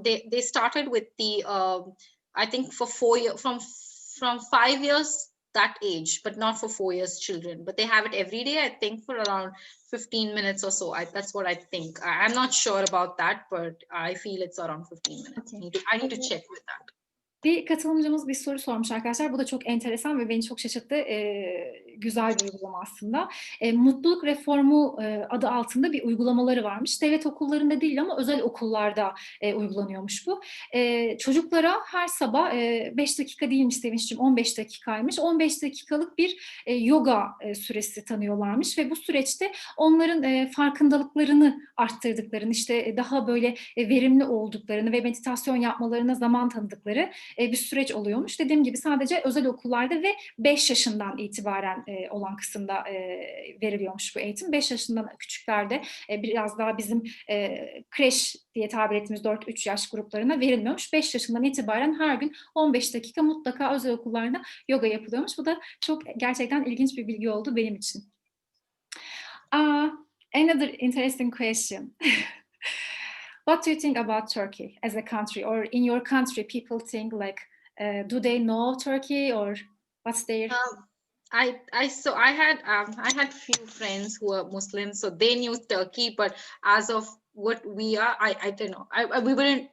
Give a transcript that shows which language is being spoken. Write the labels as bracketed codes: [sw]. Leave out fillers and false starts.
[en] They started with the I think for 4 years, from 5 years that age, but not for 4 years children. But they have it every day, I think, for around 15 minutes or so. That's what I think. I'm not sure about that, but I feel it's around 15 minutes. Okay. I need to check with that. [tr] Bir katılımcımız bir soru sormuş arkadaşlar. Bu da çok enteresan ve beni çok şaşırttı. güzel bir uygulama aslında. Mutluluk Reformu adı altında bir uygulamaları varmış. Devlet okullarında değil ama özel okullarda uygulanıyormuş bu. Çocuklara her sabah 5 dakika değilmiş Sevinç'ciğim, 15 dakikaymış. 15 dakikalık bir yoga süresi tanıyorlarmış ve bu süreçte onların farkındalıklarını arttırdıklarını, işte daha böyle verimli olduklarını ve meditasyon yapmalarına zaman tanıdıkları bir süreç oluyormuş. Dediğim gibi sadece özel okullarda ve 5 yaşından itibaren olan kısımda veriliyormuş bu eğitim. 5 yaşından küçüklerde biraz daha bizim kreş diye tabir ettiğimiz 4-3 yaş gruplarına verilmiyormuş. 5 yaşından itibaren her gün 15 dakika mutlaka özel okullarda yoga yapılıyormuş. Bu da çok gerçekten ilginç bir bilgi oldu benim için. [en] Another interesting question. What do you think about Turkey as a country, or in your country, people think like, do they know Turkey, or what's their? I had few friends who are Muslims, so they knew Turkey, but as of what we are, I don't know. We weren't.